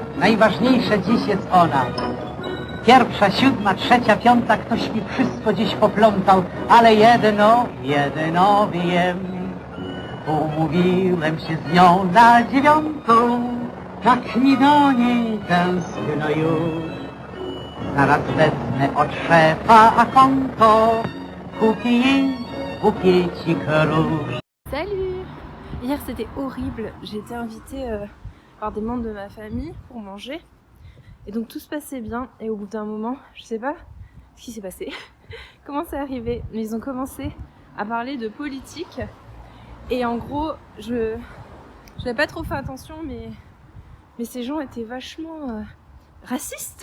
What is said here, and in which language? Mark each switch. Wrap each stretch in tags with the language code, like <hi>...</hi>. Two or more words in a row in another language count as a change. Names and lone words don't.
<pl>Najważniejsza dziś jest ona. 1, 7, 3, 5 ktoś mi wszystko dziś poplątał, ale jedno wiem. Umówiłem się z nią na 9, tak mi do niej tęskno już. Zaraz wezmę od szefa a konto, kupię jej bukiecik róż.</pl> <fr>Salut! Hier c'était horrible, j'ai été invitée par des membres de ma famille pour manger. Et donc tout se passait bien et au bout d'un moment, je sais pas ce qui s'est passé, comment c'est arrivé, mais ils ont commencé à parler de politique. Et en gros, je n'avais pas trop fait attention, mais ces gens étaient vachement racistes.</fr>